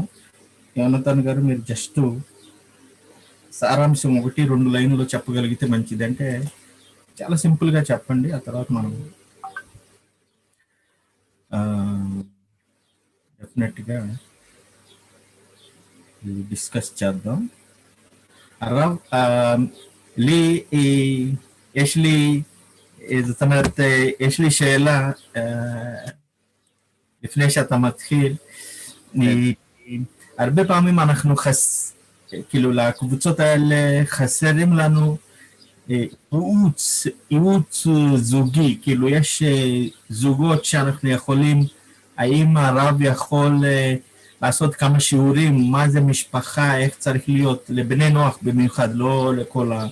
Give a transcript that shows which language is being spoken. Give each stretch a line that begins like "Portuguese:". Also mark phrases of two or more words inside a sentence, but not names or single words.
Telugu: యోనతన్ గారు మీరు జస్ట్ సారాంశం 1-2 లైన్లో చెప్పగలిగితే మంచిది. అంటే చాలా సింపుల్గా చెప్పండి, ఆ తర్వాత మనం
English: definitely discuss
Telugu: చేద్దాం.
Hebrew: הרב, לי זאת אומרת, יש לי שאלה לפני שאתה מתחיל. הרבה פעמים אנחנו כאילו לקבוצות האלה חסרים לנו ייעוץ זוגי, כאילו יש זוגות שאנחנו יכולים, האם הרב יכול לעשות כמה שיעורים, מה זה משפחה, איך צריך להיות, לבני נוח במיוחד, לא לכל ה...